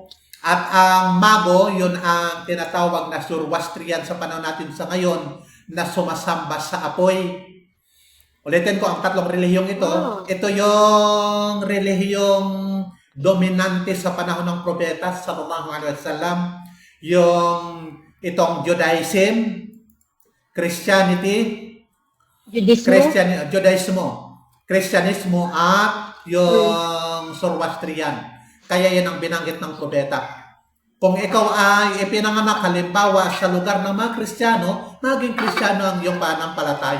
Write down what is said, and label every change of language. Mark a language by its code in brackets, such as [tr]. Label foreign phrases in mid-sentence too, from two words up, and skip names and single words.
[tl] At ang mago, yun ang tinatawag na Zoroastrian sa panahon natin sa ngayon, na sumasamba sa apoy. Ulitin ko ang tatlong relihiyong ito. Ito yung relihiyong dominante sa panahon ng propeta [ar] صلى الله عليه وسلم. [tl] Yung itong Judaism, Christianity, Christianismo at yung Zoroastrian. Kaya yan ang binanggit ng propeta. Kung ikaw ay ipinanganak halimbawa sa lugar ng mga Kristiyano, maging Kristiyano ang iyong pananampalataya.